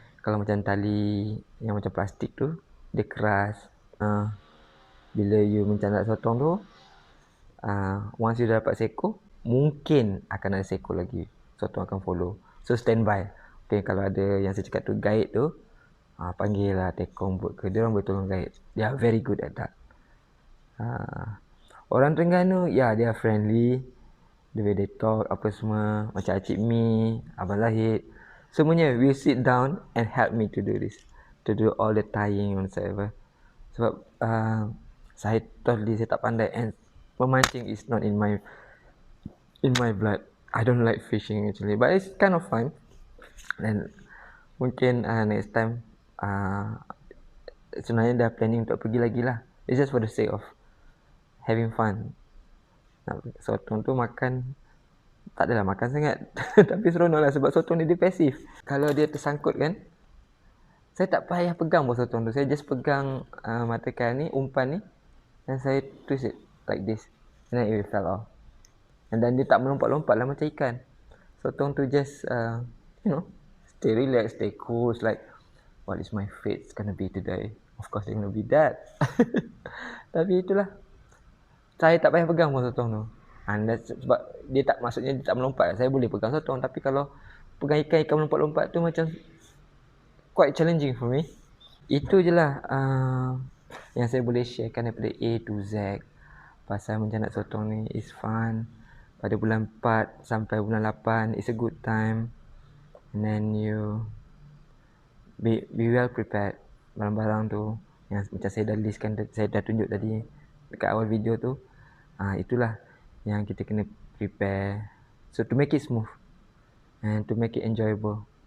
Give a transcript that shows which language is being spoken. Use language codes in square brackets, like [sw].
[ms] Kalau macam tali yang macam plastik tu, dia keras. Bila you mencandak sotong tu, once you dah dapat seko, mungkin akan ada seko lagi. Sotong akan follow. [en] So stand by. [ms] Okay, kalau ada yang saya cakap tu guide tu, panggil lah tekong buat ke. Dia orang boleh tolong guide. [en] They are very good at that. [ms] Orang Terengganu, ya dia friendly. [en] The way they talk, [ms] apa semua. Macam Acik Mi, Abang Lahid. Semuanya [en] will sit down and help me to do this. To do all the tying and whatever. [ms] Sebab saya tak pandai. [en] And memancing is not in my blood. I don't like fishing actually. But it's kind of fun. And [ms] mungkin next time sebenarnya dah planning untuk pergi lagi lah. [en] It's just for the sake of having fun. [ms] Sotong tu makan, tak adalah makan sangat. Tapi seronok lah sebab sotong ni dia pasif. Kalau dia tersangkut kan, saya tak payah pegang pun sotong tu. Saya just pegang matakan ni, umpan ni, dan saya [en] twist it like this. And then it will fell off. And then [ms] dia tak melompat-lompat lah macam ikan. [en] Sotong tu just, stay relaxed, stay cool. It's like, what is my fate gonna be today? Of course it's gonna be that. [ms] Tapi itulah. Saya tak payah pegang pun sotong tu. Sebab dia tak, maksudnya dia tak melompat. Saya boleh pegang sotong. Tapi kalau pegang ikan melompat-lompat tu macam [en] quite challenging for me. [ms] Itu je lah yang saya boleh sharekan daripada A to Z pasal mencanak sotong ni. [en] Is fun. [ms] Pada bulan 4 sampai bulan 8 [en] is a good time. And then you be well prepared. [ms] Barang-barang tu yang macam saya dah listkan, saya dah tunjuk tadi dekat awal video tu. Itulah yang kita kena prepare. [en] So to make it smooth and to make it enjoyable.